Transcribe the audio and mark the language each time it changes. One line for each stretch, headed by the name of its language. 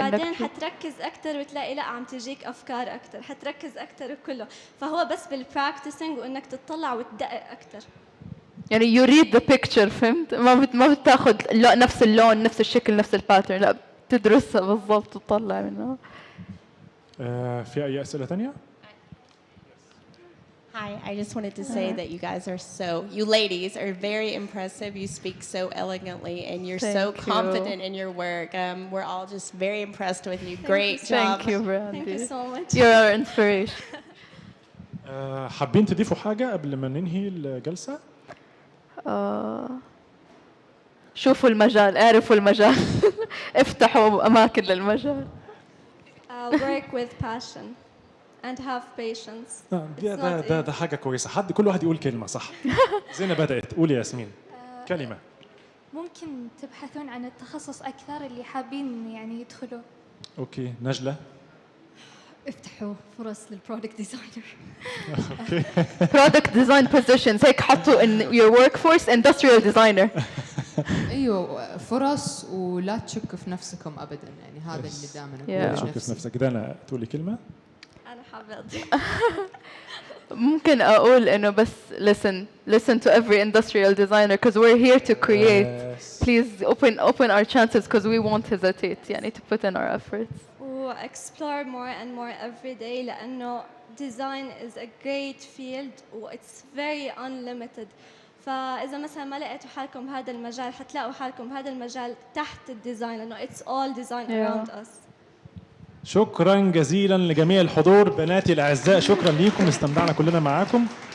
Arabic: بعدين حتركز اكثر وتلاقي لا عم تجيك افكار اكثر، حتركز اكثر وكله. فهو بس بالبراكتسنج وانك تطلع وتدقق اكثر. يعني
English: you read the picture،
Arabic: فهمت؟ ما بتاخذ نفس اللون نفس الشكل نفس الباترن، لا بتدرسها بالضبط وتطلع منها. في اي اسئله ثانيه؟
English: Hi, I just wanted to say that you guys are you ladies are very impressive. You speak so elegantly and you're so Thank you. confident in your work. We're all just very impressed with you. Great job. Thank you, Thank you Brandy. so much. You're our inspiration.
Arabic: حابين تضيفوا حاجة قبل ما ننهي الجلسة؟ شوفوا المجال، اعرفوا المجال. افتحوا أماكن للمجال.
English: Work with passion and have patience.
Arabic: ده حاجة كويسة. كل واحد يقول كلمة صح. زينة بدأت. قولي يا ياسمين. كلمة. ممكن تبحثون عن التخصص أكثر اللي حابين يعني يدخلوا. أوكي، نجلة. افتحوا فرص للبرودكت ديزاينر.
English: Product design positions
Arabic: هيك حطوا
English: in your workforce industrial designer.
Arabic: ايوه فرص ولا تشكوا في نفسكم ابدا يعني هذا اللي دائما لا اقول تشك في نفسك. دانا تقولي كلمة؟ أنا حابة أضيف. ممكن أقول إنه بس
English: listen to every industrial designer because we're here to create. Please open our chances because we won't hesitate
Arabic: يعني
English: to put in our efforts. explore more and more every day
Arabic: لأنه
English: design is a great field و it's very unlimited.
Arabic: فإذا مثلا ما لقيتوا حالكم بهذا المجال حتلاقوا حالكم بهذا المجال تحت الديزاين لأنه
English: it's all design around us.
Arabic: شكرا جزيلا لجميع الحضور. بناتي الأعزاء شكرا ليكم، استمتعنا كلنا معاكم.